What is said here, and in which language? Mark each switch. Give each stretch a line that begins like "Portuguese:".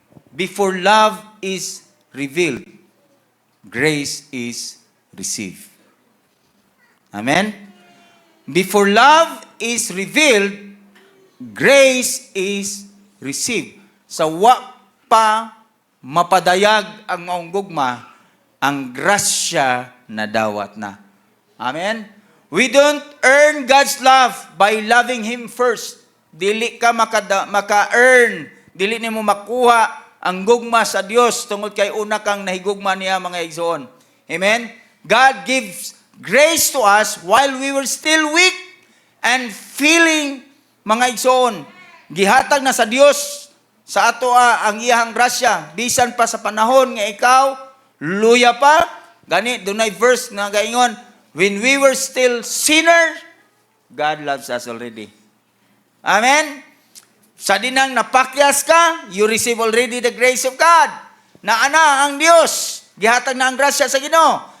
English: Before love is revealed, grace is received. Amen? Before love is revealed, grace is received.
Cebuano: Sa wa pa mapadayag ang maong gugma, ang grasya na dawat na.
English: Amen? We don't earn God's love by loving Him first.
Cebuano: Dili ka maka-earn, dili nimo makuha ang gugma sa Dios tungod kay una kang nahigugma niya, mga igsoon.
English: Amen? God gives grace to us while we were still weak and feeling,
Cebuano: mga igsoon. Gihatag na sa Dios sa ato ang iyang grasya bisan pa sa panahon nga ikaw luya pa. Gani dunay verse nga gaingon,
English: when we were still sinners, God loves us already. Amen?
Cebuano: Sa dinang napakyas ka,
English: you receive already the grace of God.
Cebuano: Naana ang Dios, gihatag na ang grasya sa Ginoo.